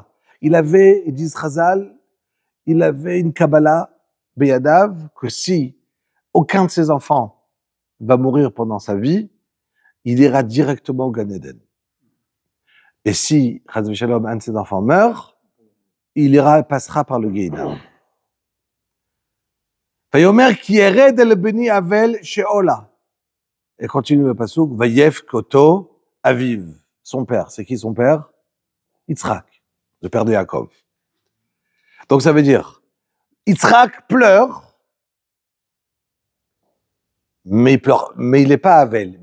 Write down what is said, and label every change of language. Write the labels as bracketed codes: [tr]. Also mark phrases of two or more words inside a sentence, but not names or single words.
[fr] Il avait, ils disent Chazal, il avait une [he] קבלה בידיו [fr] que si aucun de ses enfants va mourir pendant sa vie, il ira directement au Gan Eden. Et si, [he] חס ושלום, [fr] un de ses enfants meurt, passera par le Gehinnom. [he] ויאמר כי ירד אל בני אבל שאלה. [fr] Et continue le pasuk, [he] ויבך אתו אביו. [fr] Son père. C'est qui son père? Yitzhak, le père de Yaakov. Donc ça veut dire, Yitzhak pleure, mais il n'est pas Avel.